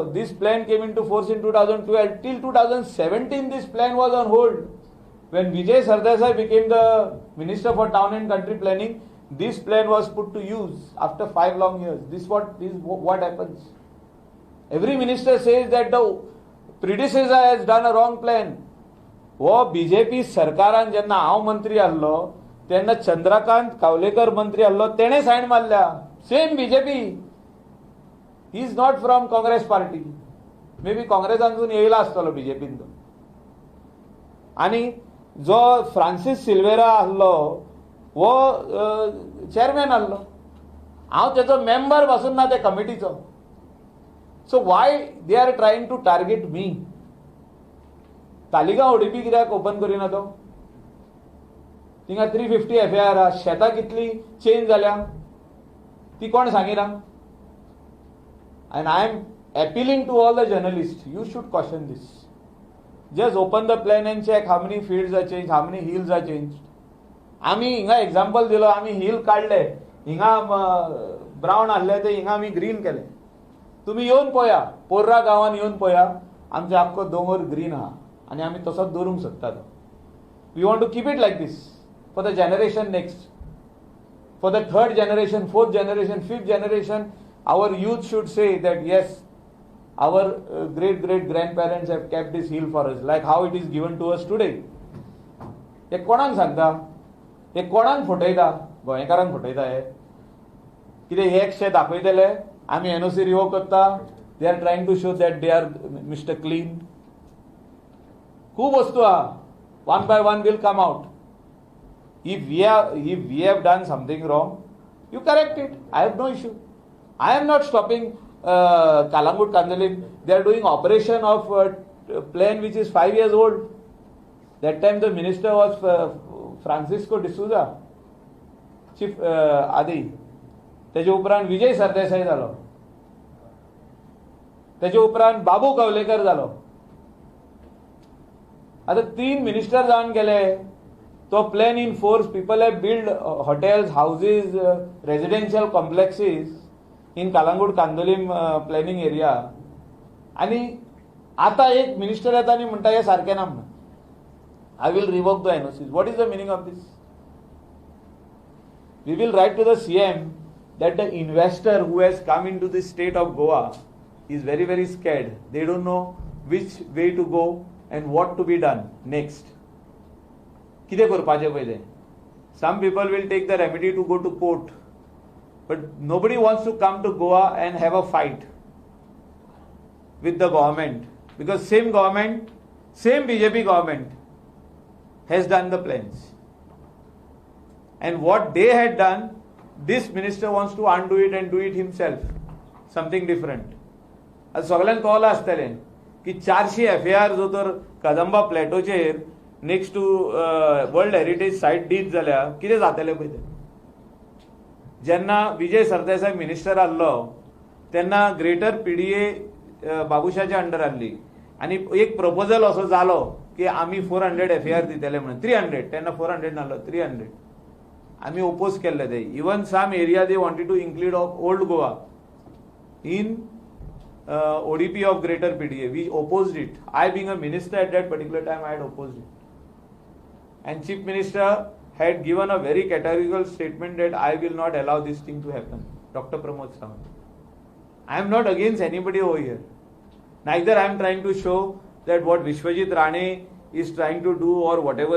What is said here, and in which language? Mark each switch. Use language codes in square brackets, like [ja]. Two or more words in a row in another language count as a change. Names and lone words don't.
[en] This plan came into force in 2012. Till 2017, this plan was on hold. When Vijay Sardesai became the Minister for Town and Country Planning, this plan was put to use after 5 long years. This is what happens. Every minister says that the predecessor has done a wrong plan. [kok] वो बीजेपी सरकारान जेन्ना हांव मंत्री आसलो तेन्ना चंद्रकांत कावलेकर मंत्री आसलो तेणे सायन मारल्या. सेम बीजेपी. [en] He is not from Congress party. May be [kok] काँग्रेसांतून येयला आसतलो बीजेपीन तो. आनी जो फ्रांसीस सिल्वेरा आसलो वो चेअरमॅन आसलो. हांव तेचो मेंबर पासून ना त्या कमिटीचो. [en] So why they are trying to target me. [kok] तालिगांव ओडीपी कित्याक ओपन करिना तो? थिंगा 350 FIR आहा. शेतां कितली चेंज जाल्या ती कोण सांगिना? [en] And I am appealing to all the journalists, you should caution this. Just open the plan and check how many fields are changed, how many hills are changed. [kok] आम्ही हिंगा एक्झाम्पल दिलो. आम्ही हिल काढले. हिंगा ब्राऊन आसले ते हिंगा आम्ही ग्रीन केले. तुम्ही येऊन पळया. पोर्रा गांवान येऊन पळया. आमचे आख्खो दोंगर ग्रीन आहा आणि आम्ही तसोच दवरूंक सोदता तो. [en] We want to keep it like this for the generation next. For the 3rd generation, 4th generation, 5th generation, our youth should say that yes, our great grandparents have kept this hill for us, like how it is given to us today. [kok] हे कोणाक सांगता? हे कोणाक फटयता? गोंयकारांक फटयता हे. कितें एकशे दाखयतले आमी [en] NOC revoke [kok] करता. [en] They are trying to show that they are Mister Clean. [kok] खूब वस्तू आहा. [en] One by one will come out. If we have done something wrong, you correct it. I have no issue. I am not stopping Kalangut Kandalim. They are doing operation of plan which is 5 years old. That time the minister was Francisco D'Souza, Chief Adi. [kok] तेजे उपरांत विजय सरदेसाई जालो. तेजे उपरांत बाबू कवलेकर जालो. आता 3 मिनिस्टर जावन गेले. तो [en] प्लॅन इन फोर्स. People have build hotels, houses, residential complexes in Kalangut Kandolim planning area. [kok] आणि आता एक मिनिस्टर येता आणि म्हणटा हे सारकें ना म्हणून. [en] I will revoke the NOCs. What is the meaning of this? We will write to the CM that the investor who has come into this state of Goa is very scared. They don't know which way to go and what to be done next. [kok] कितें करपाचें पयलें? [en] Some people will take the remedy to go to court, but nobody wants to come to Goa and have a fight with the government, because same government, same BJP government has done the plans, and what they had done, this minister wants to undo it and do it himself, something different. [kok] आज सगळ्यांक कळला आसतलें की 400 FIR जो तर कदंबा प्लॅटोचेर [en] next to World Heritage site [kok] डीड जाल्या कितें जातलें पळय तें. जेन्ना विजय सरदेसाय मिनिस्टर आसलो तेन्ना ग्रेटर PDA बाबुशाच्या अंडर आसली आनी एक प्रपोजल असो जालो की आमी 400 FIR दितले म्हणून. 300 तेन्ना 400 नासलो, 300 आम्ही ओपोज केले ते. [en] Even some area they wanted to include of Old Goa in ODP of greater PDA. We opposed it. I being a minister at that particular time, I had opposed it. And Chief Minister had given a very categorical statement that I will not allow this thing to happen. Dr. Pramod Sawant. I am not against anybody over here. Neither I am trying to show that what Vishwajit Rane is trying to do or whatever.